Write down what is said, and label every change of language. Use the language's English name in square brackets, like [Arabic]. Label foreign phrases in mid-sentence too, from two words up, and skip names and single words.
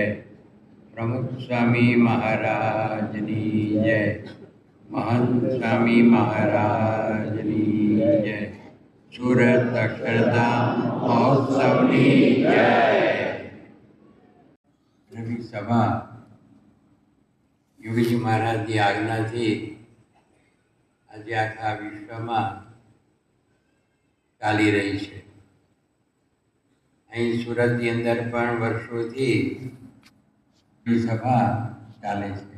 [Gujarati] પ્રમુખ સ્વામી મહારાજની જય। મહંત સ્વામી મહારાજની જય। સૂરત અક્ષરધામ મહોત્સવની જય। રવિ સભા યોગીજી મહારાજની આજ્ઞાથી આજે આખા વિશ્વમાં ચાલી રહી છે। અહીં સુરતની અંદર પણ વર્ષોથી સભા ચાલે છે।